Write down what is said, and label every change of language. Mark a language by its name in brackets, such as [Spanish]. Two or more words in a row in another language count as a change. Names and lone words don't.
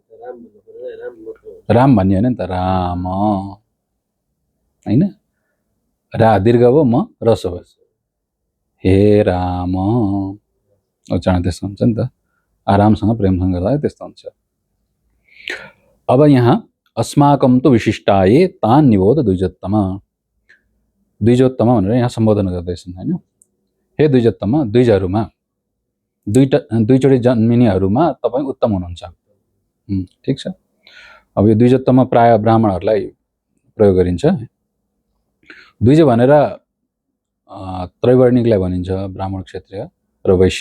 [Nepali] राम भन्ने होइन नि त, राम होइन। रा दीर्घ भयो, म ह्रस्व भयो, हे राम उच्चारण त्यस्तो हुन्छ नि त। आरामसँग प्रेमसँग गर्दा त्यस्तो हुन्छ। अब यहाँ [Sanskrit] अस्माकं तु विशिष्टाये तान् निबोध द्विजोत्तम। [Nepali] द्विजोत्तम भनेर यहाँ सम्बोधन गर्दैछन् हैन। हे द्विजोत्तम, द्विजहरूमा दुईचोटि जन्मिनेहरूमा तपाईँ उत्तम हुनुहुन्छ। ठिक छ। अब यो द्विजोत्तम प्राय ब्राह्मणहरूलाई प्रयोग गरिन्छ। द्विज भनेर त्रैवर्णिकलाई भनिन्छ, ब्राह्मण, क्षत्रिय र वैश्य।